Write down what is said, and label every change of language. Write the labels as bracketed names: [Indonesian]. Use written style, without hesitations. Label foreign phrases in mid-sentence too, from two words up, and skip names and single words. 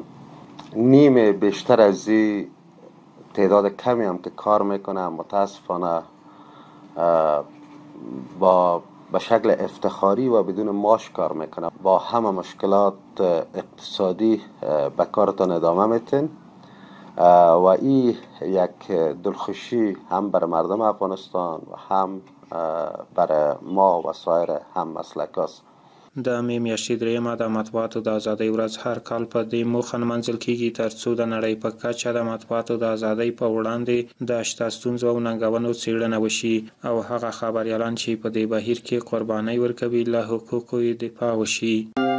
[Persian] نیم بیشتر از این تعداد کمی هم که کار میکنه متاسفانه به شکل افتخاری و بدون معاش کار میکنه. با همه مشکلات اقتصادی به کارتان ادامه میتین و این یک دلخوشی هم بر مردم افغانستان و هم بر ما و سایر هم مسلکاست. [Pashto] د مې میاشتې دریمه د مطبوعاتو د ازادۍ ورځ هر کال په دې موخه نمانځل کیږي ترڅو د نړۍ په کچه د مطبوعاتو د ازادۍ په وړاندې د شته ستونزو او ننګونو څېړنه وشي او هغه خبریالان چې په دې بهیر کې قربانۍ ورکوي له حقوقو دفاع وشي.